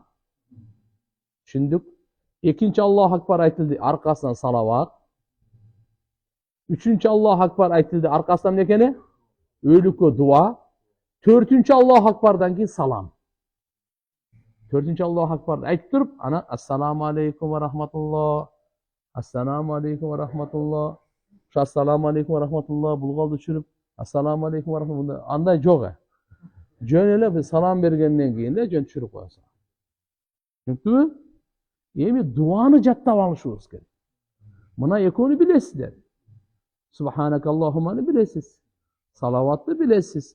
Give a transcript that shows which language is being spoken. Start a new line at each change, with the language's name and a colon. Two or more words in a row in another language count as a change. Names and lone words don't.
Kyrgyz: Түшүндүк? Экинчи
Arabic: الله أكبر
Kyrgyz: айтылды, аркасынан салават. Үчүнчү
Arabic: الله أكبر
Kyrgyz: айтылды, аркасынан эмне экени? Өлүккө дуа. Төртүнчү
Arabic: الله أكبر
Kyrgyz: кийин салам. Төртүнчү
Arabic: الله أكبر
Kyrgyz: айтып туруп, ана
Arabic: السلام عليكم ورحمة الله. السلام عليكم ورحمة الله.
Kyrgyz: Ушу
Arabic: السلام عليكم ورحمة الله
Kyrgyz: бул колду түшүрүп,
Arabic: السلام عليكم ورحمة الله.
Kyrgyz: Андай жок. Жөн эле салам бергенден кийин эле жөн түшүрүп коесуң. Түшүндүңбү? Эми дуаны жаттап алышыбыз керек. Мына экөөнү билесиздер. Субханакаллахумманы билесиз. Салаватты билесиз.